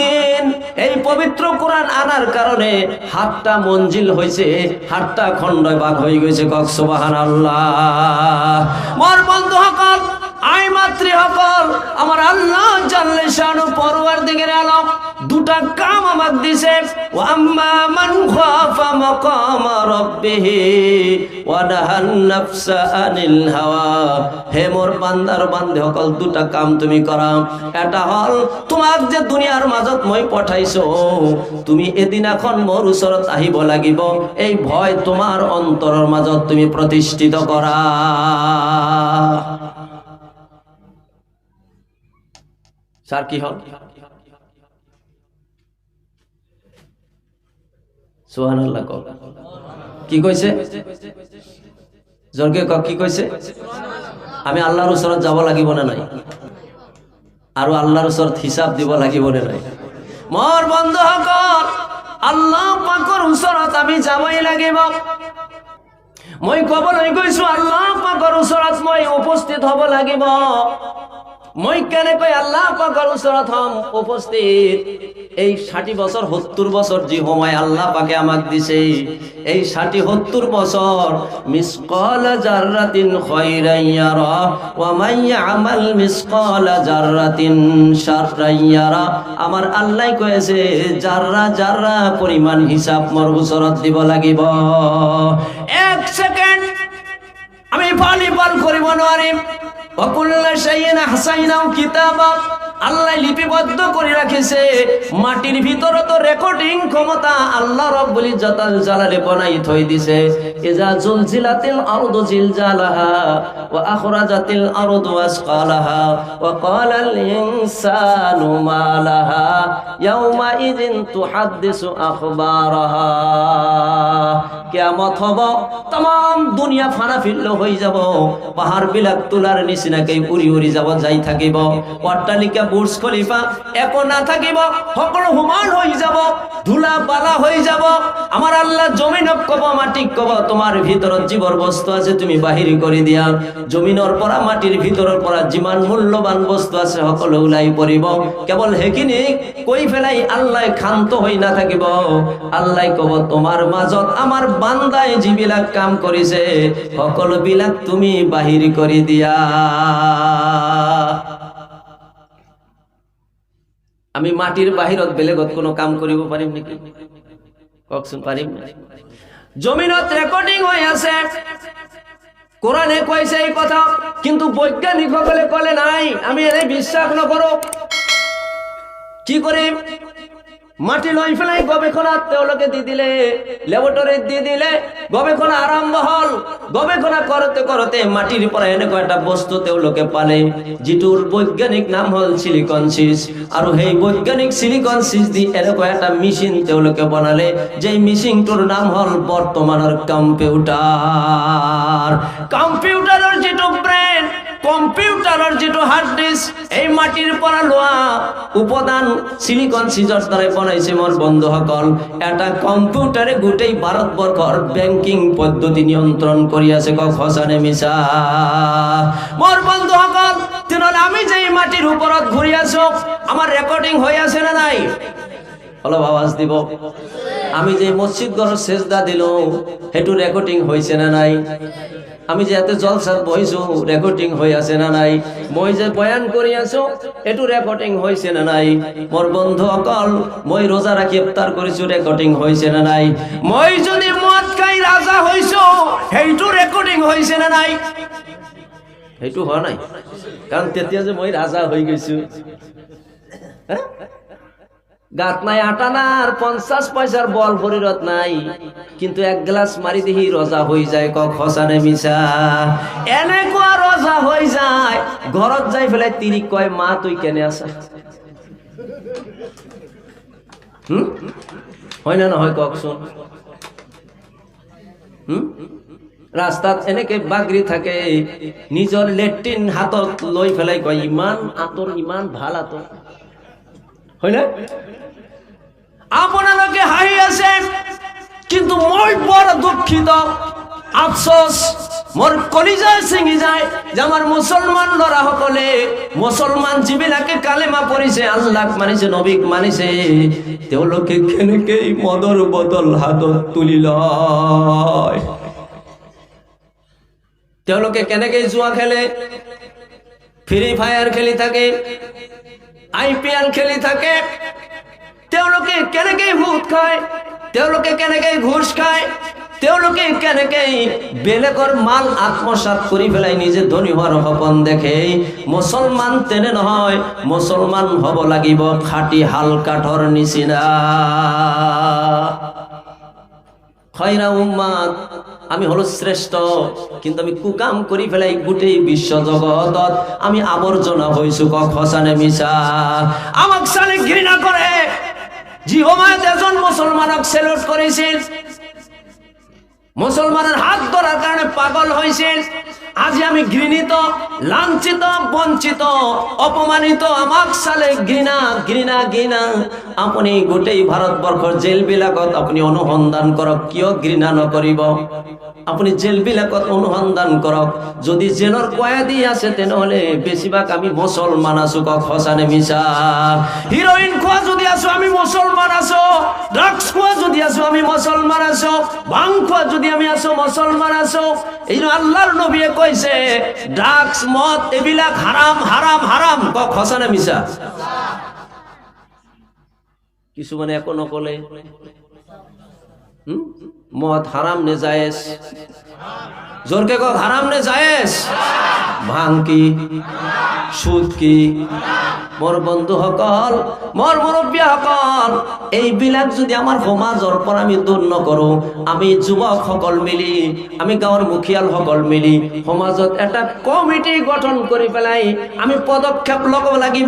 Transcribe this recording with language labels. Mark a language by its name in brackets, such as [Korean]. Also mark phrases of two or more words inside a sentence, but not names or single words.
[Assamese] দিন এই পবিত্র কোরআন আনার কারণে 7টা মঞ্জিল হইছে 7টা খণ্ড ভাগ হয়ে গেছে কক সুবহানাল্লাহ মোর বন্ধু হকল আই মাতৃ হকল আমার আল্লাহ জাল্লে শানু পরওয়ারদিগার আলম দুটা কাম আমাক দিছে [Arabic] وأما من خاف مقام ربه ونهى النفس عن الهوى. [Assamese] হে মোর বান্দার বান্দে সকল দুটা কাম তুমি করা। এটা হল তোমাক যে দুনিয়ার মাজত মই পঠাইছো, তুমি এদিন এখন মোর ওচৰত আহিব লাগিব, এই ভয় তোমার অন্তৰৰ মাজত তুমি প্রতিষ্ঠিত করা। স্যার কি হল? সুবহানাল্লাহ কও। কি কইছে? জোরকে কও, কি কইছে? আমি আল্লাহর ওচৰত যাব লাগিব না নাই? আৰু আল্লাহর ওচৰত হিসাব দিব লাগিব না নাই? মোর বন্ধুসকল, আল্লাহ পাকৰ ওচৰত আমি যাবই লাগিব। মই কবলৈ গৈছো আল্লাহ পাকৰ ওচৰত মই উপস্থিত হব লাগিব। মই কেনেকৈ আল্লাহ পাকৰ ওচৰত হম উপস্থিত? এই 60 বছর 70 বছর যে সময় আল্লাহ পাকে আমাক দিছে, এই 60-70 বছর [Arabic] مثقال ذرة خيرا يره ومن يعمل مثقال ذرة شرا يره. [Assamese] আমার আল্লাহ কয়েছে জাররা জাররা পরিমাণ হিসাব মোর ওচৰত দিব লাগিব। 1 সেকেন্ড আমি পাল করিব নোৱাৰিম। [Arabic] وكل شيء أحصيناه كتابا. [Assamese] আল্লাহ লিপিবদ্ধ করে রাখিছে। মাটির ভিতরে তো রেকর্ডিং ক্ষমতা আল্লাহ রব্বুল ইজ্জতুল জালালে বনাই থই দিছে। [Arabic] إذا زلزلت الأرض زلزالها وأخرجت الأرض أثقالها وقال الإنسان ما لها يومئذ تحدث أخبارها. [Assamese] কিয়ামত হব, तमाम দুনিয়া ফানা ফিল্ল হই যাব, পাহাড় বিলাক তুলার নিচিনাকে উড়ি উড়ি যাব, যাই থাকিব। অট্টালিকা বুর্জ খলিফা একো না থাকিব, সকলো সমান হৈ যাব, ধুলা বালা হৈ যাব। আমার আল্লাহ জমিনক কব, মাটিক কব, তোমার ভিতৰত জীবর বস্তু আছে তুমি বাহির করে দিয়া। জমিনৰ পৰা মাটিৰ ভিতৰৰ পৰা যিমান মূল্যবান বস্তু আছে সকলো ওলাই পৰিব। কেৱল হেখিনি কৈ ফেলাই আল্লাহ ক্ষান্ত হৈ না থাকিব। আল্লাহ কব তোমার মাজত আমার বান্দাই যিবিলাক কাম কৰিছে সকলো বিলাক তুমি বাহিৰ কৰি দিয়া। আমি মাটির বাহিৰত বেলেগত কোনো কাম কৰিব পাৰিম নেকি? কওকচোন, পাৰিম? জমিনত রেকর্ডিং হৈ আছে, কোরআনে কইছে এই কথা, কিন্তু বৈজ্ঞানিক সকলে কলে নাই। আমি এনে বিশ্বাস নকৰো। কি কৰিম? মাটি লৈ ফেলাই গবেষণাত তেওঁলোকে দি দিলে, ল্যাবরেটরিত দি দিলে, গবেষণা আৰম্ভ হল। গবেষণা করতে করতে মাটির পৰা এনেকুৱা এটা বস্তু তেওঁলোকে পালে, যিটোৰ বৈজ্ঞানিক নাম হল [English] silicon chip. [Assamese] আৰু সেই বৈজ্ঞানিক [English] silicon chip [Assamese] দি এনেকুৱা এটা মেশিন তেওঁলোকে বনালে, যে মেশিনটোৰ নাম হল বৰ্তমানৰ কম্পিউটার। কম্পিউটাৰৰ যিটো ব্ৰেইন, কম্পিউটাৰৰ যিটো [English] hard disk, [Assamese] এই মাটিৰ পৰা লোৱা উপাদান [English] silicon chip [Assamese] দ্বাৰা বনাইছে। মোৰ বন্ধুসকল, এটা কম্পিউটারে গোটেই ভারতবর্ষৰ ব্যাংকিং পদ্ধতি নিয়ন্ত্রণ কৰি আছে। কক সঁচা নে মিছা? মোৰ বন্ধুসকল, তেনেহলে আমি যে মাটিৰ ওপৰত ঘূৰি আছো, আমাৰ রেকর্ডিং হৈ আছে না নাই? অলপ আওয়াজ দিব। আমি যে মসজিদ ঘৰৰ সেজদা দিলো, হেতু রেকর্ডিং হয়েছে না নাই? আমি যে এত জলসাত বহিছো, রেকর্ডিং হয়ে আছে না নাই? মই যে বয়ান কৰি আছো, এটু রেকর্ডিং হয়েছে না নাই? মোর বন্ধু অকল, মই রোজা রাখি ইফতার করিছো, রেকর্ডিং হয়েছে না নাই? মই যদি মদ খাই রাজা হইছো, হেইটু রেকর্ডিং হয়েছে না নাই? হেইটু হওয়া নাই, কারণ তেতিয়া যে মই রাজা হয়ে গেছো। গাত নাই আটা না, আর 50 পয়সার বল শরীরত নাই, কিন্তু 1 গ্লাস মারি দিহি রোজা হয়ে যায়। কক সঁচা নে মিছা? এনেকুৱা রোজা হয়ে যায়, ঘরত যাই ফেলাই তিরি কয়, মা তুই কেনে আছা? হয় না নহয় কওকচোন? রাস্তাত এনেকে বাগরি থাকে, নিজর লেট্রিন হাতত লৈ ফেলাই কয়, ইমান আতর, ইমান ভাল আতর। হয় না? আপোনালোকে হাঁহি আছে, কিন্তু মই বড় দুঃখিত। আফসোস, মোর কলিজা ছিঙি যায় যে আমার মুসলমান লৰা সকলে, মুসলমান যিবিলাকে কালেমা পঢ়িছে, আল্লাহক মানিছে, নবীক মানিছে, তেওঁলোকে কেনেকে মদৰ বটল হাতত তুলি লয়। তেওঁলোকে কেনেকে জুয়া খেলে, ফ্রি ফায়ার খেলি থাকে, IPL খেলি থাকে, তেওঁলোকে কেনেকৈ সুদ খায়, তেওঁলোকে কেনেকৈ ঘুষ খায়, তেওঁলোকে কেনেকৈ বেলেগৰ মাল আত্মসাৎ কৰি পেলাই নিজে ধনী হোৱাৰ সপোন দেখে। মুছলমান তেনে নহয়, মুছলমান হ'ব লাগিব খাঁটি হাল কাঠৰ নিচিনা। [Arabic] خير أمة, [Assamese] আমি হলো শ্রেষ্ঠ, কিন্তু আমি কুকাম কৰি পেলাই গোটেই বিশ্ব জগতত আমি আবৰ্জনা হৈছো। কক সঁচানে মিছা? আমাক চালে ঘৃণা কৰে। যি সময়ত এজন মুছলমানক সেলুট কৰিছিল, মুছলমানের হাত ধরার কারণে পাগল হয়েছিল, আজি আমি ঘৃণিত, লাঞ্ছিত, বঞ্চিত, অপমানিত। আমাক চালে ঘৃণা ঘৃণা ঘৃণা। আপুনি গোটেই ভাৰতবৰ্ষৰ জেলবিলাকত আপুনি অনুসন্ধান কৰক, কিয় ঘৃণা নকৰিব? আপুনি জেলবিলাকত অনুসন্ধান কৰক, যদি জেলৰ কয়েদি আছে তেনেহলে বেছিভাগ আমি মুছলমান আছো। কক সঁচানে মিছা? হিৰোইন খোৱা যদি আছো আমি মুছলমান আছো, ড্ৰাগছ খোৱা যদি আছো আমি মুছলমান আছো, ভাং খোৱা যদি আমি আছো মুছলমান আছো। এই আল্লাহর নবীয়ে কইছে ড্রাগস মদ এবিলাক হারাম হারাম হারাম। কক সঁচানে মিছা? কিছু মানে একো নকলে মদ হারাম নে জায়েজ? জোরকে কক হারাম নে জায়েজ? ভাং কি, সুদ কি? মোর বন্ধু সকল, মোর মুরব্বী সকল, এইবিলাক যদি আমার সমাজৰ পৰা আমি দূৰ নকৰো, আমি যুৱক সকল মিলি, আমি গাঁৱৰ মুখিয়াল সকল মিলি সমাজত এটা কমিটি গঠন কৰি পেলাই আমি পদক্ষেপ ল'ব লাগিব।